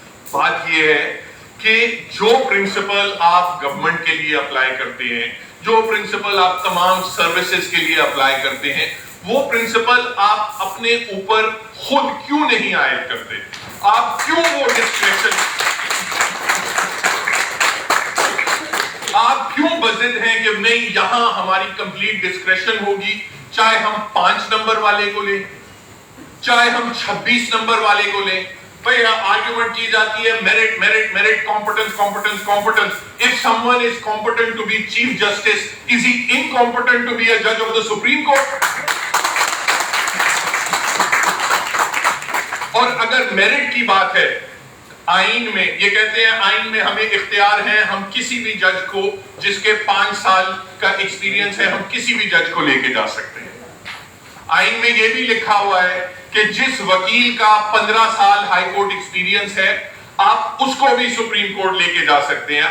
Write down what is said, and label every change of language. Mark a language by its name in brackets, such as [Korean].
[Urdu] بات یہ ہے کہ جو پرنسپل آپ گورنمنٹ کے لیے اپلائی کرتے ہیں, جو پرنسپل آپ تمام سروسز کے لیے اپلائی کرتے ہیں, وہ پرنسپل آپ اپنے اوپر خود کیوں نہیں عائد کرتے؟ آپ کیوں وہ ڈسکریشن, آپ کیوں بضد ہیں کہ نہیں یہاں ہماری کمپلیٹ ڈسکریشن ہوگی, چاہے ہم 5 نمبر والے کو لیں چاہے ہم 26 نمبر والے کو لیں. بھئی آرگیومنٹ کی جاتی ہے merit merit merit, competence competence competence. [English] If someone is competent to be chief justice, is he incompetent to be a judge of the Supreme Court? [Urdu] اور اگر میرٹ کی بات ہے, آئین میں یہ کہتے ہیں آئین میں ہمیں اختیار ہے, ہم کسی بھی جج کو جس کے 5 سال کا ایکسپیرینس ہے ہم کسی بھی جج کو لے کے جا سکتے ہیں. آئین میں یہ بھی لکھا ہوا ہے کہ جس وکیل کا 15 سال ہائی کورٹ ایکسپیرینس ہے آپ اس کو بھی سپریم کورٹ لے کے جا سکتے ہیں.